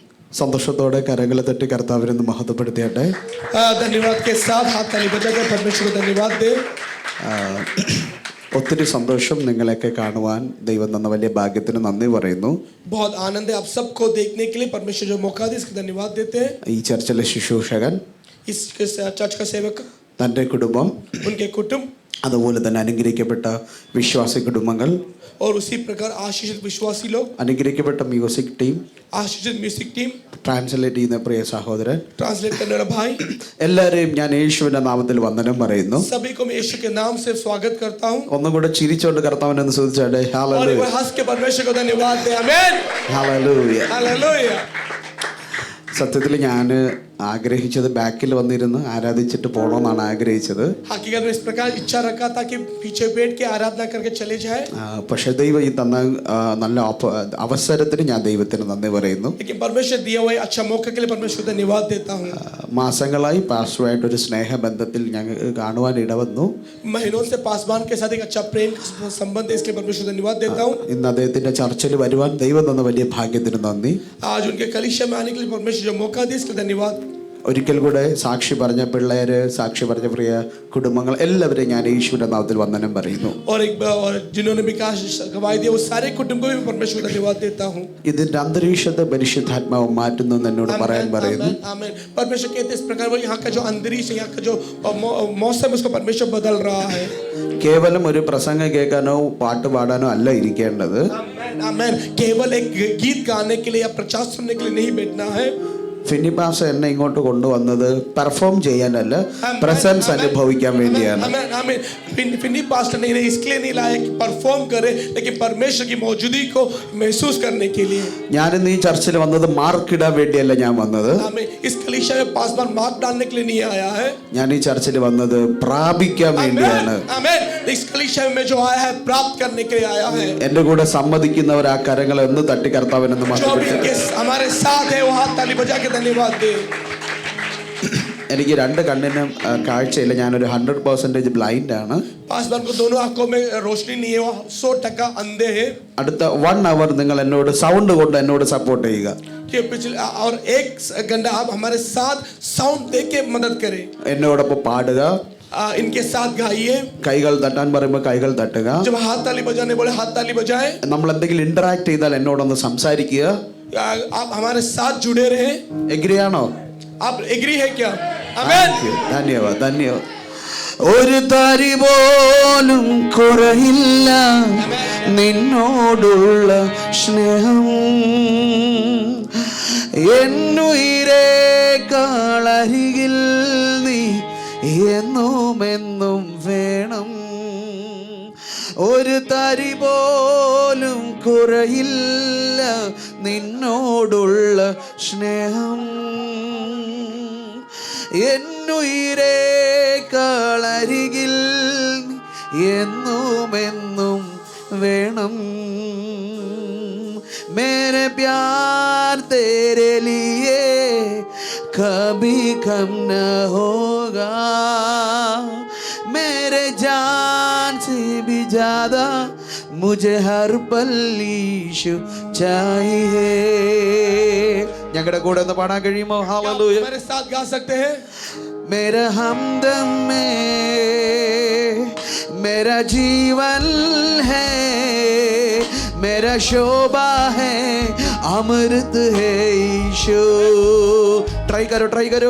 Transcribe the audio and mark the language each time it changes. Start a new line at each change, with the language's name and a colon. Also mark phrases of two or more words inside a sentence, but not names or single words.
Malayalam: സന്തോഷത്തോടെ കരങ്ങളെ തട്ടി കർത്താവിനെ മഹത്വപ്പെടുത്തിയാട്ടെ.
Hindi: धन्यवाद के साथ हाथ ताली बजाकर परमेश्वर को धन्यवाद दे.
Malayalam: ഒത്തിരി സന്തോഷം നിങ്ങളെയൊക്കെ കാണുവാൻ ദൈവം തന്ന വലിയ ഭാഗ്യത്തിന് നന്ദി പറയുന്നു.
Hindi: बहुत आनंद है आप सबको देखने के लिए परमेश्वर जो मौका दे इसका धन्यवाद देते हैं.
Malayalam: ഈ ചർച്ചിലെ ശുശ്രൂഷകൻ,
Hindi: इस चर्च का सेवक,
Malayalam: തൻ്റെ കുടുംബം,
Hindi: उनके कुटुंब,
Malayalam: അതുപോലെ തന്നെ അനുഗ്രഹിക്കപ്പെട്ട വിശ്വാസി കുടുംബങ്ങൾ,
Hindi: और उसी प्रकार आशीषित विश्वासी लोग,
Malayalam: അനുഗ്രഹിക്കപ്പെട്ട മ്യൂസിക് ടീം,
Hindi: आशीषित म्यूजिक टीम,
Malayalam: ട്രാൻസ്ലേറ്റ് ചെയ്യുന്ന പ്രിയ സഹോദരൻ,
Hindi: ट्रांसलेट करने वाला भाई,
Malayalam: എല്ലാവരെയും ഞാൻ യേശുവിന്റെ നാമത്തിൽ വന്ദനം പറയുന്നു.
Hindi: सभी को मैं यीशु के नाम से स्वागत करता हूं.
Malayalam: ഒന്നുകൂടെ ചിരിച്ചുകൊണ്ട് കർത്താവിനെ ഒന്ന് സ്തുതിച്ചാട്ടെ.
Hindi: और एक बार हंस के परमेश्वर को धन्यवाद दे. आमीन.
Malayalam: ഹല്ലേലൂയ.
Hindi: हालेलुया.
Malayalam: സത്യത്തിൽ ഞാൻ ആഗ്രഹിച്ചത് ബാക്കിൽ വന്നിരുന്ന് ആരാധിച്ചിട്ട് പോകണമെന്നാണ് ആഗ്രഹിച്ചത്.
Hindi: हकीकत में इस प्रकार इच्छा रखा था कि पीछे बैठ के आराधना करके चले जाए.
Malayalam: പക്ഷേ ദൈവം ഈ തന്ന നല്ല അവസരത്തിന് ഞാൻ ദൈവത്തിന് നന്ദി പറയുന്നു.
Hindi: लेकिन परमेश्वर दिया हुआ अच्छा मौके के लिए परमेश्वर को धन्यवाद देता हूं.
Malayalam: മാസങ്ങളായി പാസ്റ്ററുമായിട്ട് ഒരു സ്നേഹബന്ധത്തിൽ ഞങ്ങൾ കാണുവാൻ ഇടവന്നു.
Hindi: महीनों से पासवान के साथ एक अच्छा प्रेम संबंध है, इसके परमेश्वर को धन्यवाद देता हूं.
Malayalam: ഇന്ന് അദ്ദേഹത്തിന്റെ ചർച്ചിൽ വരുവാൻ ദൈവം തന്ന വലിയ ഭാഗ്യത്തിന് നന്ദി.
Hindi: आज उनके कलीसिया में आने के लिए परमेश्वर जो मौका दिया इसके धन्यवाद.
Malayalam: ഒരിക്കൽ കൂടെ സാക്ഷി പറഞ്ഞ പിള്ളേര്, സാക്ഷി പറഞ്ഞ പ്രിയ കുടുംബങ്ങൾ എല്ലാവരെയും ഞാൻ യേശുവിന്റെ നാമത്തിൽ വന്ദനം പറയുന്നു.
Hindi: और जिन्होंने भी गवाही दिया वो सारे कुटुंब को भी परमेश्वर को धन्यवाद देता हूं.
Malayalam: ഇതിന്റെ അന്തരീക്ഷത്തെ പരിശുദ്ധാത്മാവ് മാറ്റുന്നു എന്നോട് പറയാൻ പറയുന്നു.
Hindi: आमीन. परमेश्वर कहते इस प्रकार वो यहाँ का जो अंतरिक्ष, यहाँ का जो मौसम उसको परमेश्वर बदल रहा है.
Malayalam: കേവലം ഒരു പ്രസംഗം കേൾക്കാനോ പാട്ട് പാടാനോ അല്ല ഇരിക്കേണ്ടത്.
Hindi: आमीन. केवल एक गीत गाने के लिए या प्रचार सुनने के लिए नहीं बैठना है.
Malayalam: ഫിന്നി പാസ്റ്റർ എന്നെ ഇങ്ങോട്ട് കൊണ്ടുവന്നത് പെർഫോം ചെയ്യാനല്ല, പ്രസൻസ് അനുഭവിക്കാൻ വേണ്ടിയാണ്.
Hindi: फिन्नी पास्टर ने इन्हें इसके लिए नहीं लाया कि परफॉर्म करे, लेकिन परमेश्वर की मौजूदगी को महसूस करने के लिए.
Malayalam: ഞാനിന്ന് ഈ ചർച്ചിൽ വന്നത് മാർക്ക് ഇടാൻ വേണ്ടിയല്ല ഞാൻ വന്നത്.
Hindi: इस कलीसिया में पासवान मार्क डालने के लिए नहीं आया है.
Malayalam: ഞാൻ ഈ ചർച്ചിൽ വന്നത് പ്രാപിക്കാൻ വേണ്ടിയാണ്.
Hindi: इस कलीसिया में जो आया है प्राप्त करने के लिए आया है.
Malayalam: എന്റെ കൂടെ സമ്മതിക്കുന്നവർ ആ കരങ്ങളെ ഒന്ന് തട്ടി കർത്താവിനെന്ന് മഹത്വപ്പെടുത്തട്ടെ.
Hindi: हमारे साथ है वो हाथ ताली बजा के धन्यवाद दे.
Malayalam: എനിക്ക് രണ്ട് കണ്ണിനും കാഴ്ചയില്ല, ഞാനൊരു 100% ബ്ലൈൻഡ് ആണ്.
Hindi: पासवान को दोनों आंखों में रोशनी नहीं है, वो 100% अंधे हैं.
Malayalam: അടുത്ത 1 hour നിങ്ങൾ എന്നോട് സൗണ്ട് കൊണ്ട് എന്നോട് സപ്പോർട്ട് ചെയ്യുക.
Hindi: और 1 घंटा आप हमारे साथ साउंड दे के मदद करें.
Malayalam: എന്നോടൊപ്പം പാടുക,
Hindi: इनके साथ गाइए.
Malayalam: കൈകൾ തട്ടാൻ പറയുമ്പോൾ കൈകൾ തട്ടുക.
Hindi: जब हाथ ताली बजाने बोले हाथ ताली बजाए.
Malayalam: നമ്മൾ എന്തെങ്കിലും ഇന്ററാക്ട് ചെയ്താൽ എന്നോടൊന്ന് സംസാരിക്കുക.
Hindi: आप हमारे साथ जुड़े रहे.
Malayalam: എഗ്രിയാണോ?
Hindi: आप एग्री है क्या? आमीन. धन्यवाद, धन्यवाद.
Malayalam: ഒരു തരി പോലും കുറയില്ല നിന്നോടുള്ള സ്നേഹം, എന്നുയിരേക്കാളരികിൽ നീ എന്നുമെന്നും വേണം. ഒരു തരി പോലും കുറയില്ല നിന്നോടുള്ള സ്നേഹം, എന്നുയിരേക്കാളരികിൽ എന്നുമെന്നും വേണം.
Hindi: मेरे प्यार तेरे लिए कभी कम न होगा, मेरे जान से भी ज्यादा मुझे हर पल यीशु चाहिए.
Malayalam: ഞങ്ങളുടെ കൂടെ ഒന്ന് പാടാൻ കഴിയുമോ? ഹല്ലേലൂയ.
Hindi: हमारे साथ गा सकते हैं. मेरा हमदम में मेरा जीवन है, मेरा शोभा है, अमृत है यीशु. ट्राई करो.